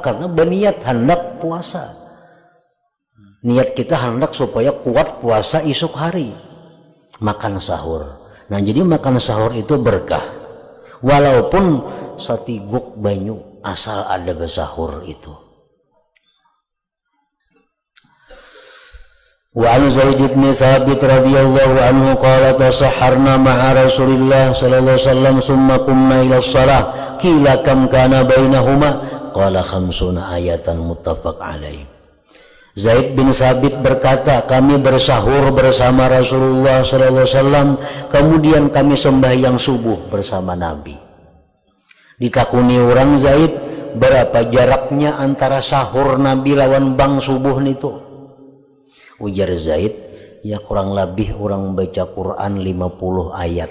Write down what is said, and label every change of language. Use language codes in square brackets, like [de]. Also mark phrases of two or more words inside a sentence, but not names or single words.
[bjn] Karena berniat hendak puasa. Niat kita hendak supaya kuat puasa esok hari. Makan sahur. Nah jadi makan sahur itu berkah. Walaupun satiguk banyu asal ada bersahur itu. [ar] وعن زيد بن ثابت رضي الله عنه قال تسحرنا مع رسول الله صلى الله عليه وسلم ثم قمنا إلى الصلاة قيل كم كان بينهما قال خمسون آية متفق عليه. [bjn] Zaid bin Sabit berkata, kami bersahur bersama Rasulullah SAW, kemudian kami sembahyang subuh bersama Nabi. Ditakuni orang Zaid, berapa jaraknya antara sahur Nabi lawan bang subuh itu? Ujar Zaid, ya kurang lebih orang baca Quran 50 ayat.